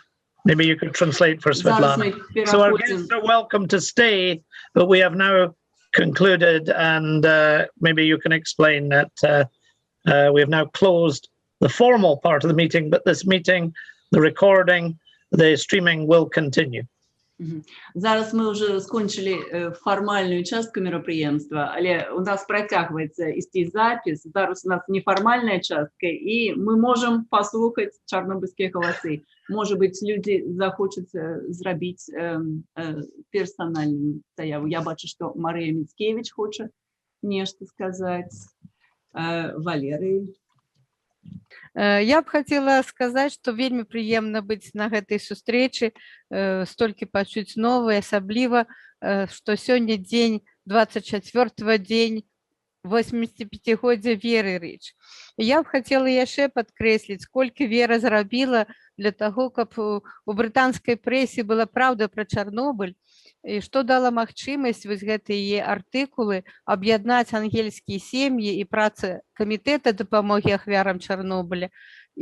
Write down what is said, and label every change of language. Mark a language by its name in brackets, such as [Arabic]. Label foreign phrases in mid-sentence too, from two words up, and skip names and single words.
[English] Maybe you could translate for Svetlana. So our guests are welcome to stay, but we have now concluded, and maybe you can explain that we have now closed the formal part of the meeting, but this meeting, the recording, the streaming will continue. [Ukrainian] Зараз ми вже скончили формальну частку мероприємства, але у нас протягується істий запис. Зараз у нас неформальна частка, і ми можемо послухати чорнобильські голоси. Може бути, люди захочуть зробити персональну заяву. Я бачу, що Марія Міцкевич хоче нечто сказати. Валерій. [Belarusian] Я б хотела сказаць, што вельмі прыемна быць на гэтай сустрэчы, столькі пачуць новае, асабліва, што сёння дзень 24-го дзень 85-годдзя Веры Рыч. Я б хацела яшчэ падкрэсліць, колькі Вера зрабіла для таго, каб у брытанскай прэсе была праўда пра Чарнобыль, і што дала магчымасць вось гэтыя артыкулы аб'яднаць ангельскія сем'і і працы камітэта дапамогі ахвярам Чарнобыля.